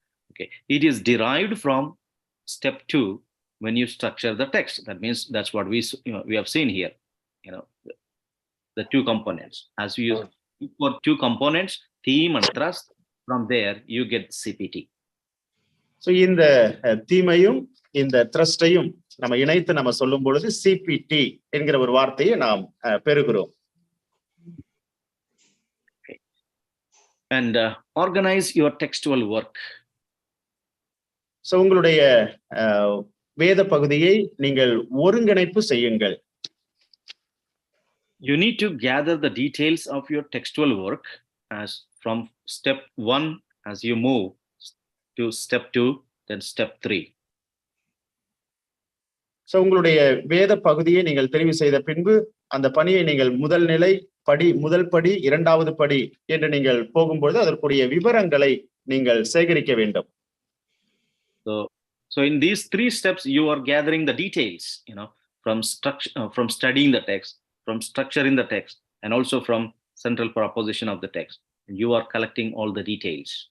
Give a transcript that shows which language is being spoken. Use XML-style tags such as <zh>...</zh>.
<en>Okay, it is derived from step 2 when you structure the text. That means that's what we have seen here. The two components. As we use for two components, theme and thrust, from there you get CPT.</en> <ta>So இந்த தீமையும் இந்த த்ரஸ்டையும் நம்ம இணைத்து நம்ம சொல்லும் பொழுது CPT என்கிற ஒரு வார்த்தையை நாம் பெறுகிறோம்.</ta> <en>Okay. And organize your textual work.</en> <ta>So உங்களுடைய வேத பகுதியை நீங்கள் ஒருங்கிணைப்பு செய்யுங்கள்.</ta> <en>You need to gather the details of your textual work as from step 1 as you move to step 2, then step 3.</en> <ta>So உங்களுடைய வேத பகுதியை நீங்கள் தெரிவு செய்த பின்பு அந்த பணியை நீங்கள் முதல் படி இரண்டாவது படி என்று நீங்கள் போகும்போது அதற்குரிய விவரங்களை நீங்கள் சேகரிக்க வேண்டும்.</ta> <en>So in these 3 steps you are gathering the details, from structure, from studying the text, from structuring the text, and also from central proposition of the text. And you are collecting all the details.</en>